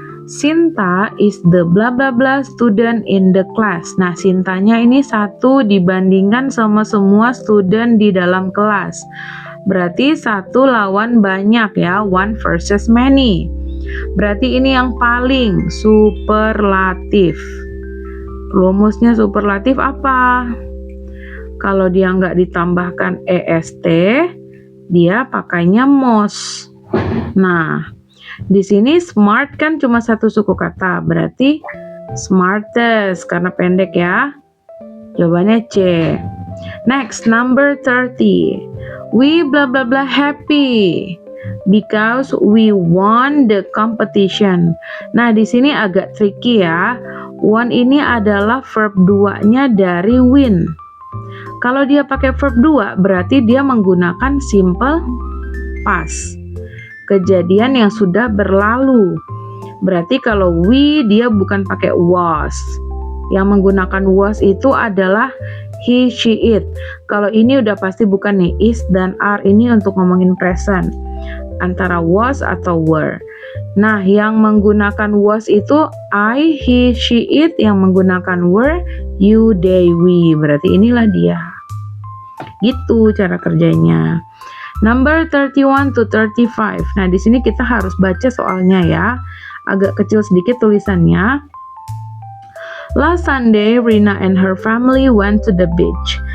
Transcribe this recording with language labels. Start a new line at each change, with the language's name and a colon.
English: Sinta is the blah blah blah student in the class.
Indonesian: Nah, Sintanya ini 1 dibandingkan sama semua student di dalam kelas. Berarti 1 lawan banyak ya,
English: one versus many.
Indonesian: Berarti ini yang paling superlatif. Rumusnya superlatif apa? Kalau dia nggak ditambahkan EST, dia pakainya most. Nah, di sini smart kan cuma 1 suku kata, berarti smartest karena pendek ya. Jawabannya C.
English: Next, number 30. We blah blah blah happy because we won the competition.
Indonesian: Nah, di sini agak tricky ya. Won ini adalah verb 2-nya dari win. Kalau dia pakai verb 2, berarti dia menggunakan simple past. Kejadian yang sudah berlalu. Berarti kalau we, dia bukan pakai was. Yang menggunakan was itu adalah
English: he, she, it.
Indonesian: Kalau ini udah pasti bukan nih, is dan are ini untuk ngomongin present. antara was atau were. Nah, yang menggunakan was itu
English: I, he, she, it.
Indonesian: Yang menggunakan were
English: you, they, we.
Indonesian: Berarti inilah dia. Gitu cara kerjanya.
English: Number 31 to 35.
Indonesian: Nah, di sini kita harus baca soalnya ya. Agak kecil sedikit tulisannya.
English: Last Sunday, Rina and her family went to the beach.